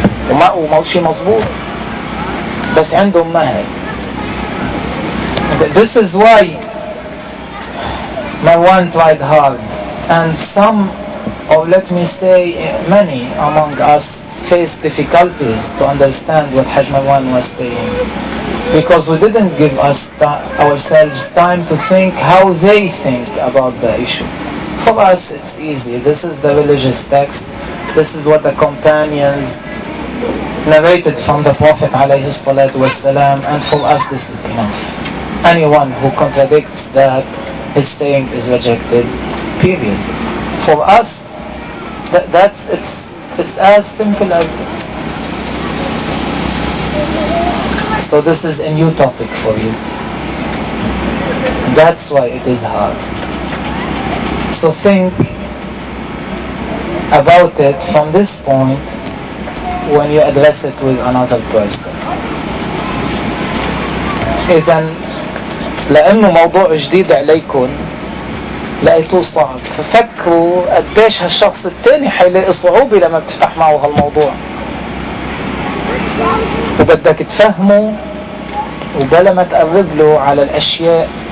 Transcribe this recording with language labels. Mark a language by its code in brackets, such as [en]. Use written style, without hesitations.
[ar] وما هو شيء مظبوط بس عندهم ما هي [en] This is why Marwan tried hard and some or let me say many among us faced difficulties to understand what Hajj Marwan was saying because we didn't give us ourselves time to think how they think about the issue For us, it's easy. This is the religious text. This is what the companions narrated from the Prophet alayhi salatu wasalam. And for us, this is enough. Anyone who contradicts that, his saying is rejected. Period. For us, it's as simple as this. So this is a new topic for you. That's why it is hard. So think about it from this point when you address it with another person. [ar] إذا لأنه موضوع جديد عليكم لقيتوه صعب ففكروا قديش هالشخص الثاني حيلاقي صعوبة لما بتفتح معه هالموضوع وبدك تفهمه وبلا ما تقرب له على الأشياء